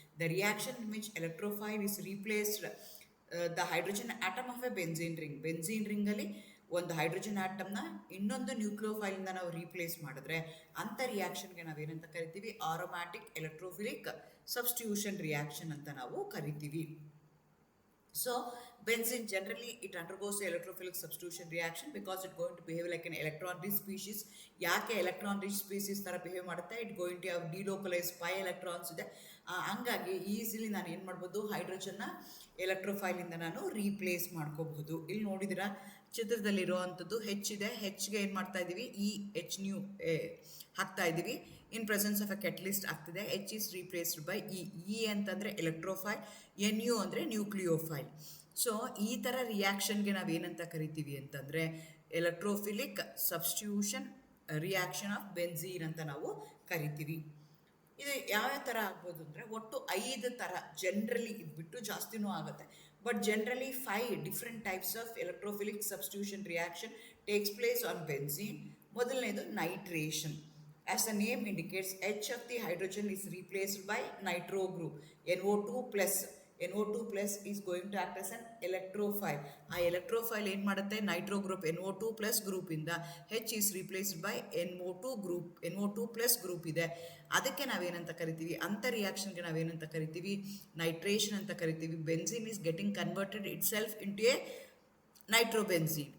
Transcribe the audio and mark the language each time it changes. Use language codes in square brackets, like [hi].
[en] the reaction in which electrophile is replaced the hydrogen atom of a benzene [kn] ರಿಂಗಲ್ಲಿ ಒಂದು hydrogen ಆಟಮ್ನ ಇನ್ನೊಂದು ನ್ಯೂಕ್ಲಿಯೋಫೈಲಿಂದ ನಾವು replace ಮಾಡಿದ್ರೆ, ಅಂಥ ರಿಯಾಕ್ಷನ್ಗೆ ನಾವೇನಂತ ಕರಿತೀವಿ, ಆರೋಮ್ಯಾಟಿಕ್ ಎಲೆಕ್ಟ್ರೋಫಿಲಿಕ್ ಸಬ್ಸ್ಟಿಟ್ಯೂಷನ್ ರಿಯಾಕ್ಷನ್ ಅಂತ ನಾವು ಕರಿತೀವಿ. [en] So benzene generally it undergoes the electrophilic substitution reaction because it going to behave like an electron rich species. [kn] ಯಾಕೆ ಎಲೆಕ್ಟ್ರಾನ್ ರಿಚ್ ಸ್ಪೀಸೀಸ್ ಥರ ಬಿಹೇವ್ ಮಾಡುತ್ತೆ, [en] it going to have delocalise electrons [kn] ಇದೆ. ಹಂಗಾಗಿ easily ನಾನು ಏನು ಮಾಡ್ಬೋದು, ಹೈಡ್ರೋಜನ್ನ ಎಲೆಕ್ಟ್ರೋಫೈಲಿಂದ ನಾನು ರೀಪ್ಲೇಸ್ ಮಾಡ್ಕೋಬಹುದು. ಇಲ್ಲಿ ನೋಡಿದಿರ ಚಿತ್ರದಲ್ಲಿರೋ ಅಂಥದ್ದು ಹೆಚ್ಚಿದೆ, ಹೆಚ್ಚಿಗೆ ಏನು ಮಾಡ್ತಾ ಇದ್ದೀವಿ, H ಹಾಕ್ತಾ ಇದ್ದೀವಿ. [en] In presence of a catalyst ಆಗ್ತಿದೆ. H is replaced by E ಅಂತಂದರೆ electrophile, NU ಅಂದರೆ nucleophile. [kn] ಸೊ ಈ ಥರ ರಿಯಾಕ್ಷನ್ಗೆ ನಾವೇನಂತ ಕರಿತೀವಿ ಅಂತಂದರೆ [en] electrophilic substitution reaction of benzene [kn] ಅಂತ ನಾವು ಕರಿತೀವಿ. ಇದು ಯಾವ್ಯಾವ ಥರ ಆಗ್ಬೋದು ಅಂದರೆ, ಒಟ್ಟು 5 ಥರ ಜನರಲಿ ಇದ್ಬಿಟ್ಟು ಜಾಸ್ತಿನೂ ಆಗುತ್ತೆ. [en] But generally 5 different types of electrophilic substitution reaction takes place on benzene. ಮೊದಲನೇದು nitration. As the name indicates, H of the hydrogen is replaced by nitro group, NO2 plus. NO2 plus is going to act as an electrophile. [kn] ಆ electrophile ಏನು ಮಾಡುತ್ತೆ, Nitro group NO2 plus group ಇಂದ [en] H is replaced by NO2 [kn] group, NO2 plus group ಇದೆ. ಅದಕ್ಕೆ ನಾವೇನಂತ ಕರಿತೀವಿ, ಅಂತ ರಿಯಾಕ್ಷನ್ಗೆ ನಾವೇನಂತ ಕರಿತೀವಿ, ನೈಟ್ರೇಷನ್ ಅಂತ ಕರಿತೀವಿ. [en] Benzene is getting converted itself into a nitrobenzene.